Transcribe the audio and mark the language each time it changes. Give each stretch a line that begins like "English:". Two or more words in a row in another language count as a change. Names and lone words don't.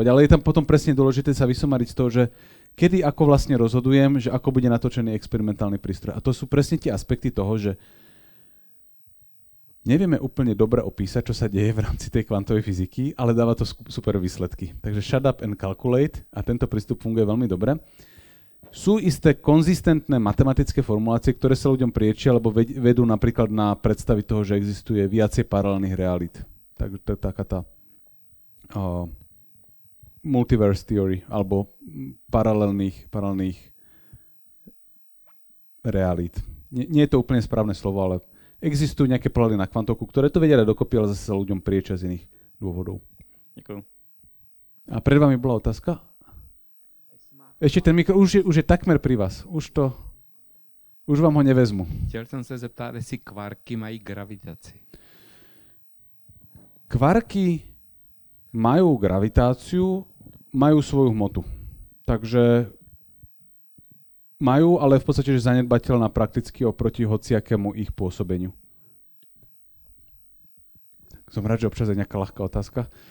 Slovak: Ale je tam potom presne dôležité sa vysomariť z toho, že kedy ako vlastne rozhodujem, že ako bude natočený experimentálny prístroj. A to sú presne tie aspekty toho, že nevieme úplne dobre opísať, čo sa deje v rámci tej kvantovej fyziky, ale dáva to super výsledky. Takže
English: shut up and calculate
Slovak: a tento prístup funguje veľmi dobre. Sú isté konzistentné matematické formulácie, ktoré sa ľuďom priečia, alebo vedú napríklad na predstavy toho, že existuje viacej paralelných realít. Tak to je taká tá
English: multiverse theory,
Slovak: alebo paralelných realít. Nie je to úplne správne slovo, ale existujú nejaké pohľady na kvantovku, ktoré to vedia dať dokopy, ale zase sa ľuďom priečia z iných dôvodov. Ďakujem. A pred vami bola otázka? Ešte ten mikro, už je takmer pri vás. Už vám ho nevezmu.
Czech: Chtěl jsem se zeptat, jestli kvarky mají gravitaci.
Slovak: Kvarky majú gravitáciu, majú svoju hmotu. Takže majú, ale v podstate, že zanedbateľná prakticky oproti hociakému ich pôsobeniu. Som rád, že občas je nejaká ľahká otázka.